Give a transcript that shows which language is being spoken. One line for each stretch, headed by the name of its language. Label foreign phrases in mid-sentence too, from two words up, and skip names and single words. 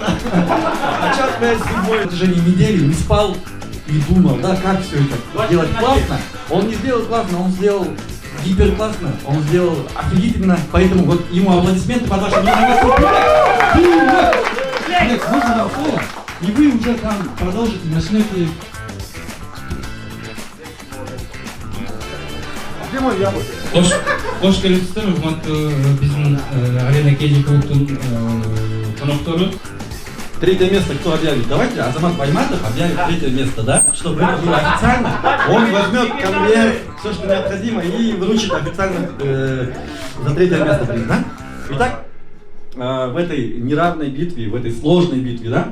Russian: А сейчас 5-7 в протяжении недели не спал и думал, да, как все это делать классно. Он не сделал классно, он сделал гипер классно, он сделал офигительно, поэтому вот ему аплодисменты под вашим номером. Нет, можно вам слово, и вы уже там продолжите, начнете.
Kazakh: Қош келіпсіздер, ұқматты біздің Арена KG клубтың қонақтары.
Russian: Третье место кто объявит? Давайте Азамат Байматов объявит третье место, да? Чтобы это было официально. Он возьмет конверт, все, что необходимо, и вручит официально за третье место приз, да? Итак, в этой неравной битве, в этой сложной битве, да?